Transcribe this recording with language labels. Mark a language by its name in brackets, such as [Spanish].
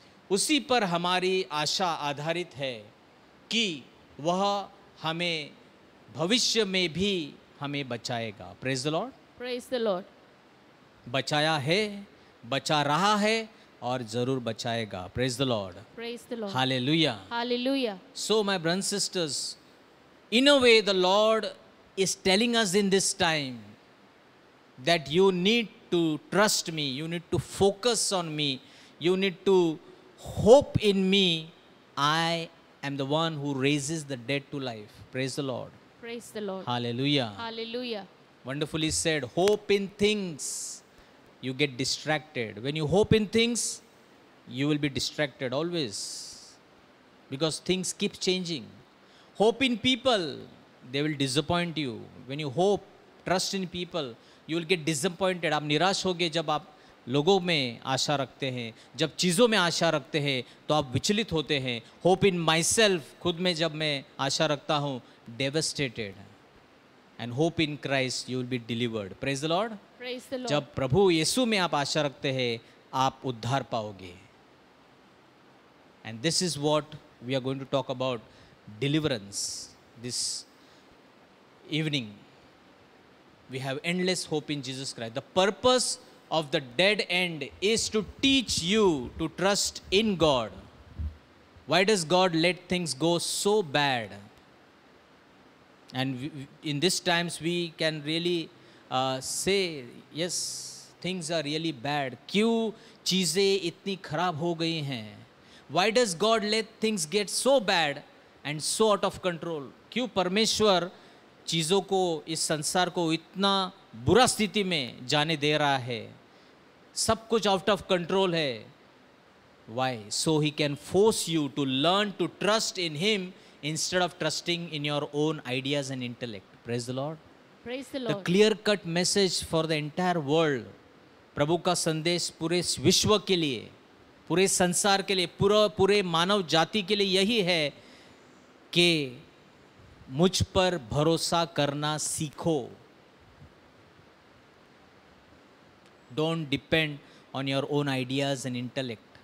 [Hindi] उसी पर हमारी आशा आधारित है कि वह हमें भविष्य में भी हमें बचाएगा. [English] Praise the Lord. Praise the Lord. [Hindi] बचाया है, बचा रहा है और जरूर बचाएगा. [English] Praise the Lord. Praise the Lord. Hallelujah. Hallelujah. So my brothers and sisters, in a way the Lord is telling us in this time that you need to trust me, you need to focus on me, you need to hope in me. I am the one who raises the dead to life. Praise the Lord. Praise the Lord. Hallelujah. Hallelujah. Wonderfully said. Hope in things, you get distracted. When you hope in things, you will be distracted always, because things keep changing. Hope in people, they will disappoint you. When you hope, trust in people, you will get disappointed. [Hindi] आप निराश होगे जब आप लोगों में आशा रखते हैं, जब चीज़ों में आशा रखते हैं तो आप विचलित होते हैं. [English] hope in myself, [Hindi] खुद में जब मैं आशा रखता हूँ, devastated. [English] And hope in Christ, you will be delivered. Praise the Lord. Praise the Lord. [Hindi] जब प्रभु यीशु में आप आशा रखते हैं, आप उद्धार पाओगे. [English] And this is what we are going to talk about, deliverance. This evening we have endless hope in Jesus Christ. The purpose of the dead end is to teach you to trust in God. Why does God let things go so bad? And in these times we can really say, yes, things are really bad. [Hindi] क्यों चीज़ें इतनी खराब हो गई हैं? [English] Why does God let things get so bad and so out of control? [Hindi] क्यों परमेश्वर चीज़ों को, इस संसार को इतना बुरा स्थिति में जाने दे रहा है? सब कुछ [English] Out of control है। Why? So he can force you to learn to trust in him instead of trusting in your own ideas and intellect. Praise the Lord. Praise the The Lord. clear cut message for the entire world. [Hindi] प्रभु का संदेश पूरे विश्व के लिए, पूरे संसार के लिए, पूरे मानव जाति के लिए यही है कि मुझ पर भरोसा करना सीखो। [English] Don't depend on your own ideas and intellect.